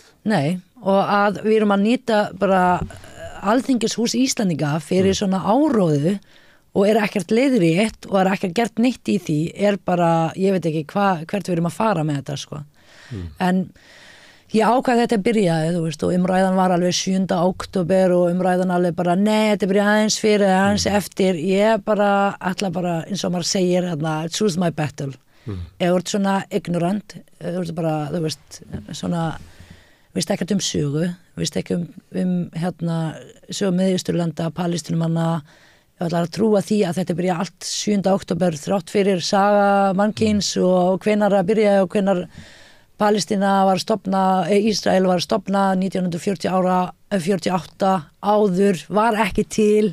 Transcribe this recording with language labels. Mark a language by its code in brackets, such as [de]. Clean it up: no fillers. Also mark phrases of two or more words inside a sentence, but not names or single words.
[is] Nei, og að við erum að nýta bara Alþingishús Íslendinga fyrir svona áróðu og ekkert leiðrétt og ekkert gert neitt í því, bara, ég veit ekki hvert við erum að fara með þetta, En ég ákvað þetta byrjaði, þú veist, og umræðan var alveg 7. október og umræðan alveg bara, nei, þetta byrjaði aðeins fyrir, aðeins eftir, ég ætla bara, eins og maður segir, [en] choose my battle. [is] Ef þú ert svona ignorant, þú ert bara, þú veist, svona, veist ekkert sögu, veist ekki sögu Miðausturlanda, Palestínumanna, ég ætla að trúa því að þetta byrja allt 7. október þrátt fyrir saga mannkyns og hvenar að byrja og hvenar Palestína var stofna, Ísrael var stofna 1948 áður, var ekki til.